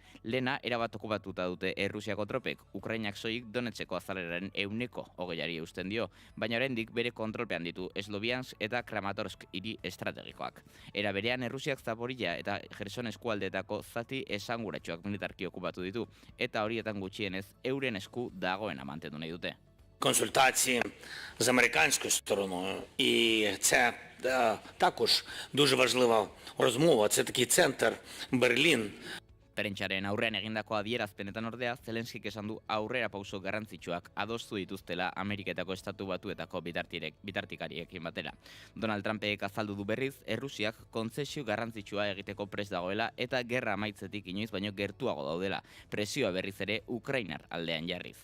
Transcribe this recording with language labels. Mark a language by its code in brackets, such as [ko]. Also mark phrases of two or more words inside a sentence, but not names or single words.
[eu] Lena erabat okupatuta dute Errusiako tropek, Ukrainak soilik Donetskeko azaleraren 20% eusten dio, baina oraindik bere kontrolpean ditu Sloviansk eta Kramatorsk hiri estrategikoak. Era berean Errusiak Zaporizhia eta Kherson eskualdeetako zati esanguratsuak militarki okupatu ditu, eta horietan gutxienez euren dagoena mantendu nahi dute. [uk] Консультації з американською стороною, і це також дуже важлива розмова. Це такий центр Берлін. [eu] Prentsaren aurrean egindako adierazpenetan ordea, Zelenskik esan du aurrera pauso garrantzitsuak adostu dituztela Ameriketako estatu batuetako bitartikariekin batera. Donald Trumpek azaldu du berriz, Errusiak kontzesio garrantzitsua egiteko prest dagoela eta gerra amaitzetik inoiz baino gertuago daudela, presioa berriz ere Ukrainar aldean jarriz.